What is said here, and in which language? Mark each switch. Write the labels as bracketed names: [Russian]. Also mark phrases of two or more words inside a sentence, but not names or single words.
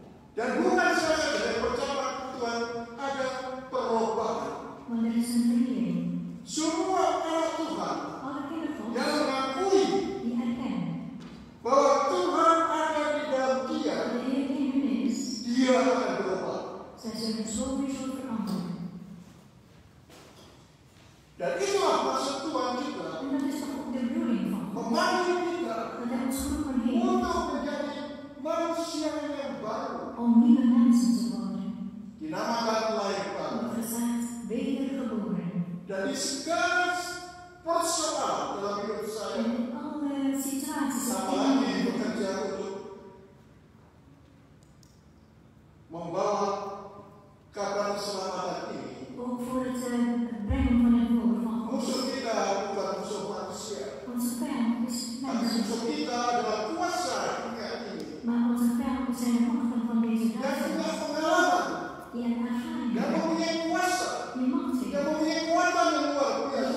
[Indonesian] Dan bukan saja dari percakapan Tuhan ada perubahan. [Dutch] Want er is een vernieuwing. [Indonesian] Semua anak Tuhan [Dutch] Alle kindertjes [Indonesian] yang mengakui [Dutch] die erkennen [Indonesian] bahwa Tuhan ada di dalam dia, [Dutch] dat de Heer in hun is, [Indonesian] dia akan berubah. [Dutch] zij zullen sowieso veranderen. [Indonesian] Dan itulah maksud Tuhan juga [Dutch] En dat is toch ook de bedoeling van God. [Indonesian] memanggil kita [Dutch] Dat Hij ons geroepen heeft [Indonesian] untuk menjadi manusia yang baru. [Dutch] om nieuwe mensen te worden. [Indonesian] Dinamakan lahir baru. [Dutch] Wordt gezegd, wedergeboren. [Indonesian] Dan di segala persoalan dalam hidup saya, [Dutch] En in alle situaties en [Indonesian] apalagi [Dutch] dingen [Indonesian] bekerja untuk membawa kabar keselamatan ini, [Dutch] ook voor het brengen van het woord van God. [Indonesian] musuh kita bukan musuh manusia, [Dutch] Onze vijand is [Indonesian] tapi [Dutch] mensen, [Indonesian] musuh kita adalah kuasa dunia ini [Dutch] maar onze vijand zijn de machten van deze [Indonesian] yang [Dutch] duisternis. [Indonesian] punya pengalaman, [Dutch] Die een ervaring [Indonesian] yang [Dutch] hebben, [Indonesian] mempunyai kuasa, [Dutch] die macht [Indonesian] yang [Dutch] heeft, [Indonesian] mempunyai kekuatan yang luar [Dutch] die [Indonesian] biasa.